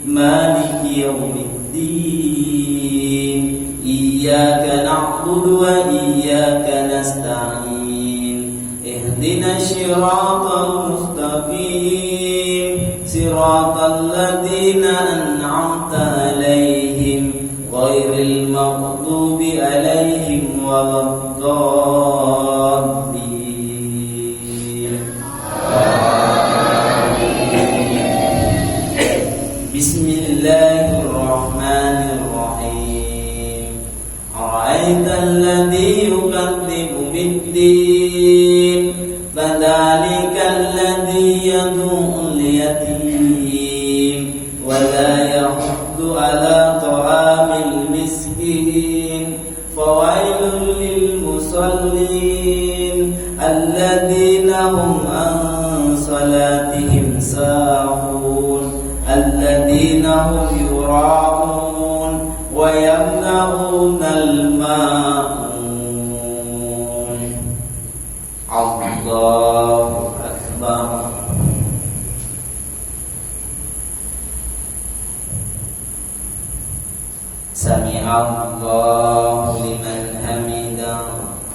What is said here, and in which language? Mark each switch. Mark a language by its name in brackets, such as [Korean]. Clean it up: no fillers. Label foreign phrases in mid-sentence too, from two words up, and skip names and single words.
[Arabic] مالك يوم الدين، إياك نعبد وإياك نستعين، اهدنا الصراط المستقيم، صراط الذين أنعمت عليهم، غير المغضوب عليهم ولا الضالين. بسم الله الرحمن الرحيم. أرأيت الذي يكذب بالدين، فذلك الذي يدع اليتيم، ولا يحض على طعام المسكين، فويل للمصلين، الذين هم عن صلاتهم ساهون، الذين هم يراءون ويمنعون الماعون. الله أكبر. سمع الله لمن حمده.